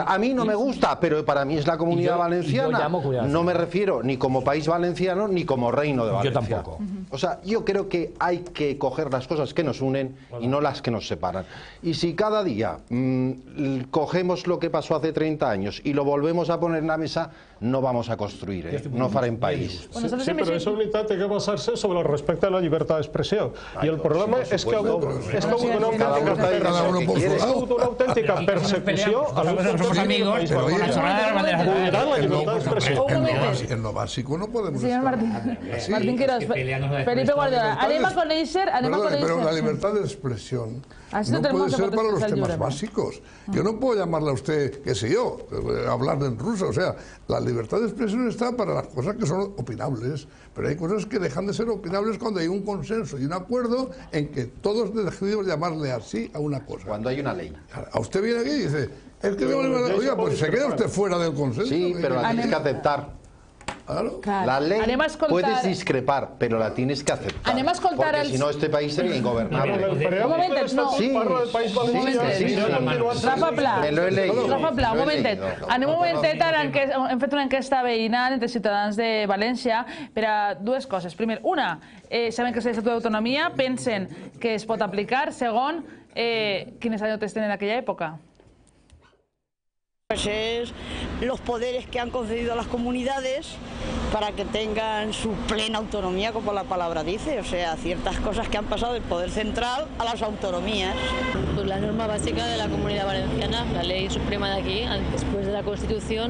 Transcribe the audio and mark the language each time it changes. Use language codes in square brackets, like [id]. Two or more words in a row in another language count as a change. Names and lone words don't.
[es] A mí no me gusta, pero para mí es la Comunidad Valenciana. No me refiero ni como país valenciano ni como reino de Valencia. Yo tampoco. O sea, yo creo que hay que coger las cosas que nos unen y no las que nos separan. Y si cada día cogemos lo que pasó hace 30 años y lo volvemos a poner en la mesa, no vamos a construir, [ca] no farem país. Sí, però aquesta unitat té que basar-se sobre el respecte a la llibertat d'expressió. I el problema és que ha hagut una autèntica persecució a l'ús del país vulnerant la llibertat d'expressió. [es] En lo básico no podemos [ca] estar. Martín Quirós, Felipe Guardiola, anem a conèixer... [es] Pero la libertad de expresión no puede ser para los temas básicos. Yo no puedo llamarle a usted, qué sé yo, hablar en ruso. O sea, la libertad de expresión está para las cosas que son opinables, pero hay cosas que dejan de ser opinables cuando hay un consenso y un acuerdo en que todos decidimos llamarle así a una cosa. Cuando hay una ley. A usted viene aquí y dice, es que oiga, pues se queda usted fuera del consenso. Sí, pero la tienes que aceptar. Claro. La ley [ca] Anem a escoltar... [es] puedes discrepar, pero la tienes que aceptar. [ca] Anem a escoltar [es] porque [ca] els... [es] si no, este país sería ingobernable. [ca] Un momentet, no. Sí, parla del País Valencià. [es] sí, sí. [ca] Rafa Pla, [es] Me lo he leído. [ca] Rafa Pla, un [es] Lo he [ca] momentet. [es] leído. [ca] Anem un momentet, ara hem fet una enquesta veïnal entre ciutadans de València per a dues coses. Primer, una, saben que és l'Estatut d'Autonomia, pensen que es pot aplicar. Segon, quines anècdotes tenen en aquella època? [es] Pues es los poderes que han concedido a las comunidades para que tengan su plena autonomía, como la palabra dice, o sea, ciertas cosas que han pasado del poder central a las autonomías. Pues la norma básica de la Comunidad Valenciana, la ley suprema de aquí, después de la Constitución.